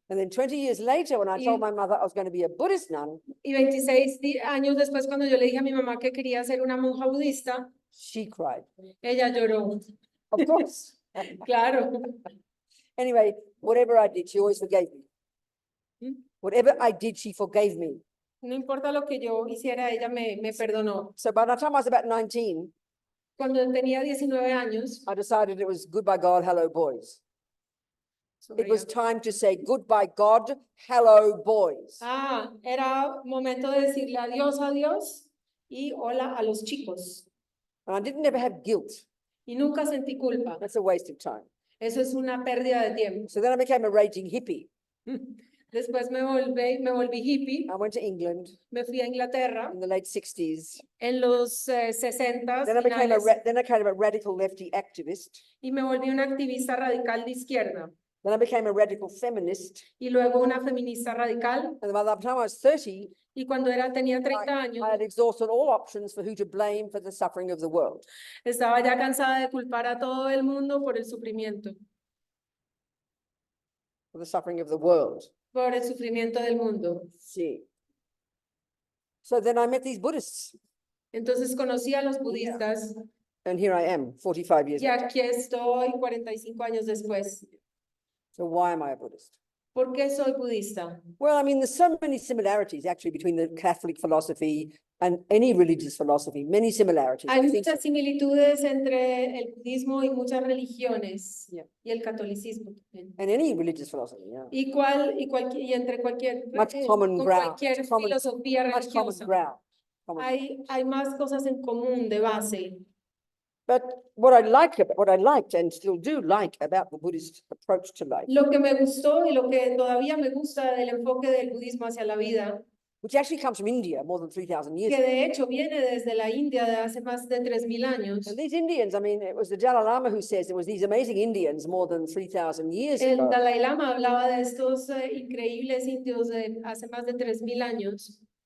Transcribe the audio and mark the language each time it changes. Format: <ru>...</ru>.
<en>And then 20 years later, when I told my mother I was going to be a Buddhist nun,</en> <es>Y 26 años después, cuando yo le dije a mi mamá que quería ser una monja budista,</es> <en>she cried.</en> <es>ella lloró.</es> <en>Of course.</en> <es>Claro.</es> <en>Anyway, whatever I did, she always forgave me. Whatever I did, she forgave me.</en> <es>No importa lo que yo hiciera, ella me perdonó.</es> <en>So by the time I was about 19,</en> <es>Cuando tenía 19 años,</es> <en>I decided it was goodbye God, hello boys. It was time to say goodbye God, hello boys.</en> <es>Era momento de decirle adiós y hola a los chicos.</es> <en>And I didn't ever have guilt.</en> <es>Y nunca sentí culpa.</es> <en>That's a waste of time.</en> <es>Eso es una pérdida de tiempo.</es> <en>So then I became a raging hippie.</en> <es>Después me volví hippie.</es> <en>I went to England</en> <es>Me fui a Inglaterra</es> <en>in the late 60s.</en> <es>en los 60s.</es> <en>Then I became a radical lefty activist.</en> <es>Y me volví una activista radical de izquierda.</es> <en>Then I became a radical feminist.</en> <es>Y luego una feminista radical.</es> <en>And by the time I was 30,</en> <es>y cuando tenía 30 años,</es> <en>I had exhausted all options for who to blame for the suffering of the world.</en> <es>Estaba ya cansada de culpar a todo el mundo por el sufrimiento.</es> <en>For the suffering of the world.</en> <es>Por el sufrimiento del mundo.</es> <en>Sí. So then I met these Buddhists.</en> <es>Entonces conocí a los budistas.</es> <en>And here I am, 45 years</en> <es>Y aquí estoy 45 años después.</es> <en>So why am I a Buddhist?</en> <es>¿Por qué soy budista?</es> <en>Well, I mean, there's so many similarities actually between the Catholic philosophy and any religious philosophy, many similarities.</en> <es>Hay muchas similitudes entre el budismo y muchas religiones.</es> <en>Yeah.</en> <es>Y el catolicismo también.</es> <en>And any religious philosophy, yeah.</en> <es>Y entre cualquier, cualquier filosofía religiosa. Hay más cosas en común de base.</es> <en>But what I liked and still do like about the Buddhist approach to life,</en> <es>Lo que me gustó y lo que todavía me gusta del enfoque del budismo hacia la vida,</es> <en>which actually comes from India more than 3,000 years</en> <es>que</es> <en>ago.</en> <es>de hecho viene desde la India de hace más de 3000 años.</es> <en>And these Indians, I mean, it was the Dalai Lama who says there was these amazing Indians more than 3,000 years</en> <es>El</es> <en>ago.</en> <es>Dalai Lama hablaba de estos increíbles indios de hace más de 3000 años.</es>